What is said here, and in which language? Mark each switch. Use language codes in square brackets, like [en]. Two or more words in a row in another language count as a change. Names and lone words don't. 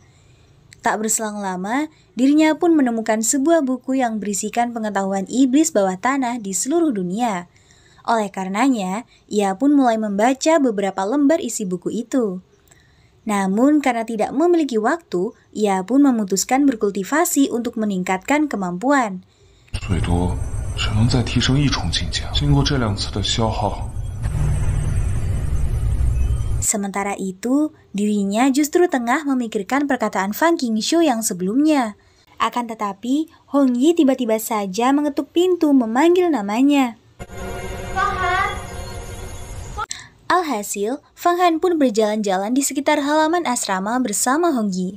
[id] Tak berselang lama, dirinya pun menemukan sebuah buku yang berisikan pengetahuan iblis bawah tanah di seluruh dunia. Oleh karenanya, ia pun mulai membaca beberapa lembar isi buku itu. Namun karena tidak memiliki waktu, ia pun memutuskan berkultivasi untuk meningkatkan kemampuan. [zh] 最多只能再提升1重境界。经过这2次的消耗， [id] Sementara itu, dirinya justru tengah memikirkan perkataan Fang Qingshu yang sebelumnya. Akan tetapi, Hong Yi tiba-tiba saja mengetuk pintu memanggil namanya. Alhasil, Fang Han pun berjalan-jalan di sekitar halaman asrama bersama Hong Yi.